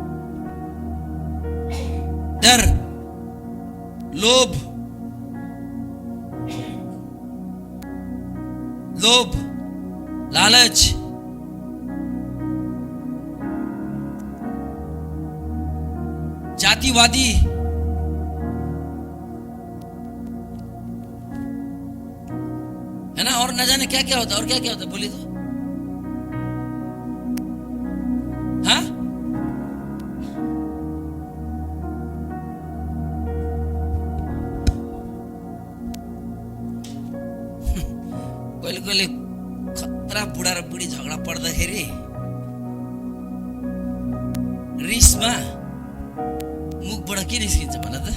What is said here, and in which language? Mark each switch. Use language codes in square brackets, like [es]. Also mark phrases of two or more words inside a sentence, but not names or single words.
[hi] डर, लोभ, लालच, जातिवादी, है ना, और न जाने क्या क्या होता है। और क्या क्या होता है बोलिए तो। हाँ, [ne] कहिले खतरा बुढा र बुढी झगडा पर्दाखेरि रिसमा मुखबाट के निस्किन्छ भन त?